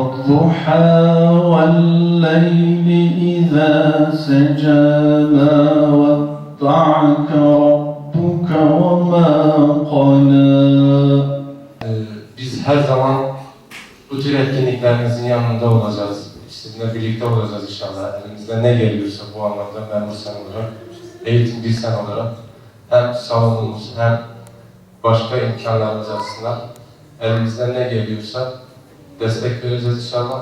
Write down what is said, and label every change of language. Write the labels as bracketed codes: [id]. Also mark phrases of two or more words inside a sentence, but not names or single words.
[ar] والضحى والليل إذا سجى ما ودعك ربك وما قلى. [tr] Biz her zaman bu tür etkinliklerimizin yanında olacağız. Sizinle birlikte olacağız inşallah. Elimizden ne geliyorsa bu anlamda memur sen olarak, eğitim bir sen olarak hem salonumuz hem başka imkanlarımız açısından elimizden ne geliyorsa destek vereceğiz inşallah.